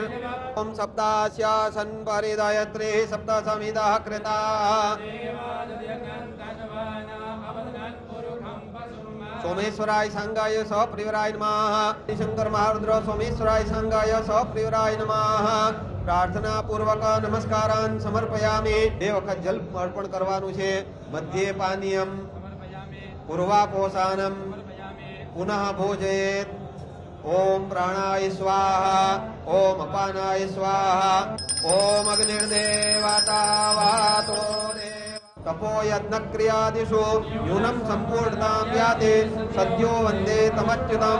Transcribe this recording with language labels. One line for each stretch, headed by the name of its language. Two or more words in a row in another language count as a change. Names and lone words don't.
Sanskrit: ओम सप्तास्यासन परिदयत्री सप्त समिदः कृता. सोमेश्वराय संगाय सप्रिवराय नमः. शंकर महारुद्र सोमेश्वराय संगाय सप्रिवराय नमः. प्रार्थना पूर्वक नमस्कारान् समर्पयामि.
Gujarati: એ વખત જલ અર્પણ કરવાનું છે.
Sanskrit: मध्ये पानीयम पूर्वापोषानम पुनः भोजयेत. ओम प्राणाय स्वाहा ओम अपानाय स्वाहा ओम अग्निर्देवता वातो तपो यज्ञ क्रियादिषु न्यूनम संपूर्णतां याते सद्यो वंदे तमच्युतम.